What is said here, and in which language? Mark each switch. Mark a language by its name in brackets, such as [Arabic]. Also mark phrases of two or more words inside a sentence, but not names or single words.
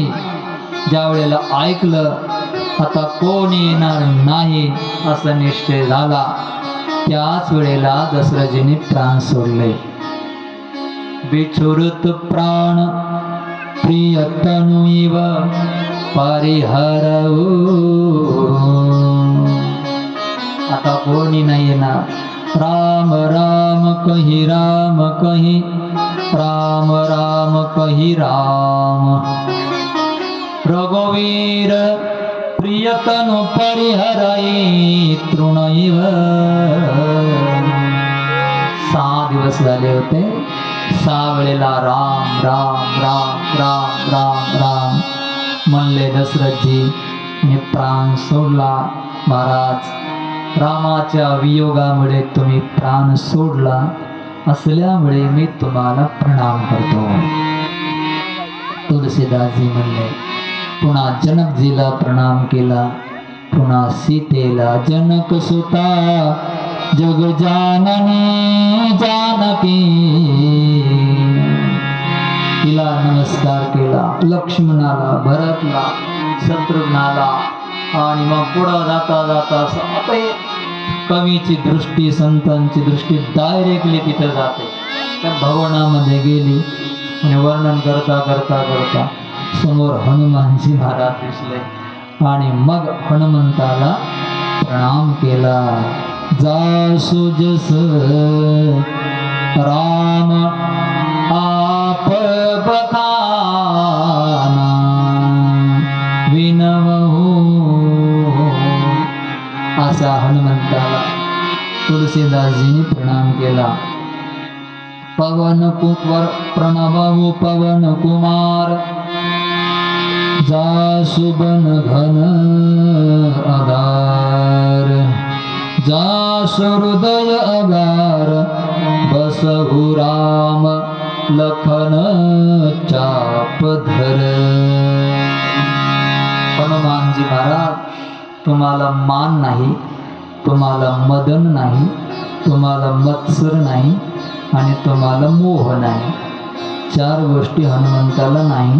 [Marathi] ज्या वेळेला ऐकलं आता कोणी येणार नाही असं निश्चय झाला, त्याच वेळेला दशरथजींनी प्राण सोडले. [Awadhi] बिछुरत प्राण प्रियतनु इव परिहरऊ. [Marathi] आता कोणी नाही येणार. [Awadhi] राम राम कही राम कही, राम राम कही राम. रघुवीर प्रियतनु परिहरई तृणइव. [Marathi] 6 दिवस झाले होते. 6 वेळेला राम राम राम राम राम राम म्हणले दशरथजी आणि प्राण सोडला. महाराज रामाच्या वियोगामुळे तुम्ही प्राण सोडला असल्यामुळे मी तुम्हाला प्रणाम करतो. तुलसीदासजी म्हणले. पुन्हा जनकजीला प्रणाम केला. पुन्हा सीतेला [Awadhi] जनक सुता जग जाननी जानकी, [Marathi] तिला नमस्कार केला. लक्ष्मणाला, भरतला, शत्रुघ्नाला. आणि मग पुढं जाता जाता आता कवीची दृष्टी, संतांची दृष्टी डायरेक्टली तिथं जाते. त्या भवनामध्ये गेली आणि वर्णन करता करता करता समोर हनुमानजी महाराज दिसले आणि मग हनुमंताला प्रणाम केला. [Awadhi] जासु जस राम आप बखाना, विनवहू. [Marathi] असा हनुमंताला तुलसीदासजींनी प्रणाम केला. [Awadhi] पवन कुवर प्रणवहू पवन कुमार, जासु बन घन आधार, जासु हृदय अगार, बसहु राम लखन चाप धर. [Marathi] हनुमानजी महाराज तुम्हाला मान नाही, तुम्हाला मदन नाही, तुम्हाला मत्सर नाही आणि तुम्हाला मोह नाही. 4 गोष्टी हनुमंताला नाही.